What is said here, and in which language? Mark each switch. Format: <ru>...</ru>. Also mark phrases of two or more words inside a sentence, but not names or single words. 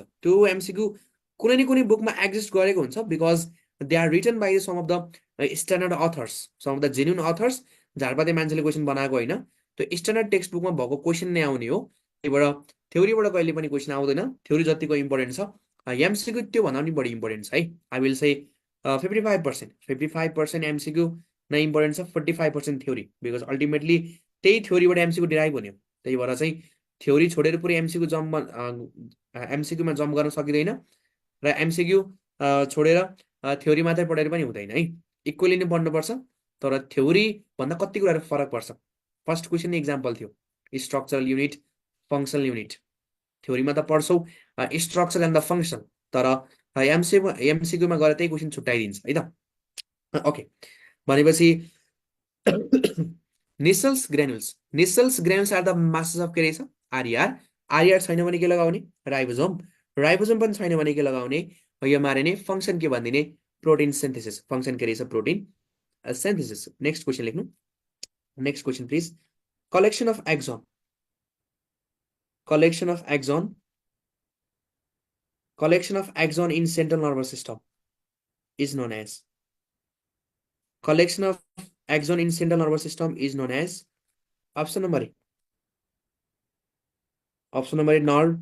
<ne>त्यो एमसीक्यू कुनै न कुनै बुकमा एक्जिस्ट गरेको हुन्छ,</ne> <en>because they are written by some of the standard authors, some of the genuine authors.</en> <ne>झारपाते मान्छेले क्वेसन बनाएको होइन, त्यो स्ट्यान्डर्ड टेक्स्ट बुकमा भएको क्वेसन नै आउने हो. त्यहीबाट थ्योरीबाट कहिले पनि क्वेसन आउँदैन. थ्योरी जतिको इम्पोर्टेन्ट छ एमसिक्यू त्योभन्दा पनि बढी इम्पोर्टेन्ट छ है.</ne> <en>I will say</en> <ne>55% एमसिक्यू नै इम्पोर्टेन्ट छ, 45% थ्योरी.</ne> <en>because ultimately</en> <ne>त्यही थ्योरीबाट एमसिक्यू डिराइभ हुने हो. त्यही भएर चाहिँ थ्योरी छोडेर पुरै एमसिक्यूमा जम्प गर्न सकिँदैन, र एमसिक्यू छोडेर थ्योरी मात्रै पढेर पनि हुँदैन है. इक्वली नै पढ्नुपर्छ. तर थ्योरी भन्दा कति कुराहरू फरक पर्छ.</ne> <en>first question example</en> <ne>थियो</ne> <en>structural unit, functional unit.</en> <ne>थ्योरीमा त पढ्छौ</ne> <en>structure and the function,</en> <ne>तर एमसिक्यूमा गएर त्यही क्वेसन छुट्याइदिन्छ है त. ओके, भनेपछि</ne> <en>Nissal's granules are the masses of</en> <ne>के रहेछ आरइआर छैन भने के लगाउने, राइबोसोम पनि छैन भने के लगाउने, mRNA. फङ्सन के भनिदिने,</ne> <en>protein synthesis.</en> <ne>फङ्सन के रहेछ,</ne> <en>protein synthesis. next question</en> <ne>लेख्नु.</ne> <en>next question please. collection of axon in central nervous system is known as. Collection of axon in central nervous system is known as. Option number A nerve.</en>